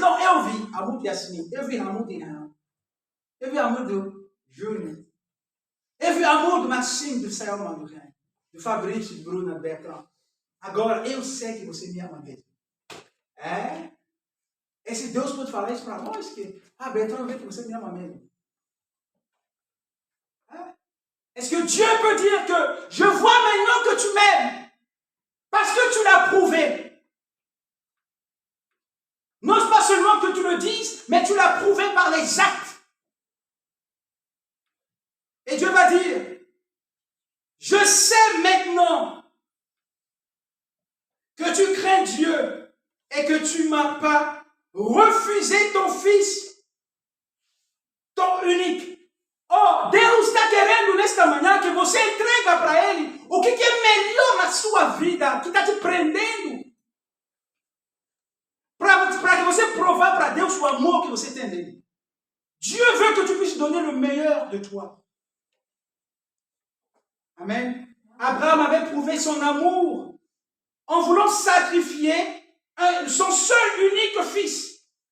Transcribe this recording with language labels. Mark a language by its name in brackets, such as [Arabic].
[Portuguese] Não, eu vi amor de Yasmin, eu vi amor de Ram, eu vi amor do Júnior, eu vi amor do Maxime, do Sael Madurin, do Fabrício, do Bruna Bertrand. Agora, eu sei que você me ama mesmo. É? Esse Deus pode falar isso para nós? Que, Bertrand, vê que você me ama mesmo. É? [French] Est-ce que Dieu peut dire que je vois maintenant que tu m'aimes? Parce que tu l'as prouvé. Non pas seulement que tu le dises, mais tu l'as prouvé par les actes. Et Dieu va dire, je sais maintenant que tu crains Dieu et que tu ne m'as pas refusé ton fils, ton unique. [Portuguese] Oh, Deus está querendo nesta manhã que você entrega para Ele o que é melhor na sua vida, que está te prendendo, para que você provar para Deus o amor que você tem dele. [French] Dieu veut que tu puisses donner le meilleur de toi. Amen. Abraham avait prouvé son amour en voulant sacrifier son seul unique fils.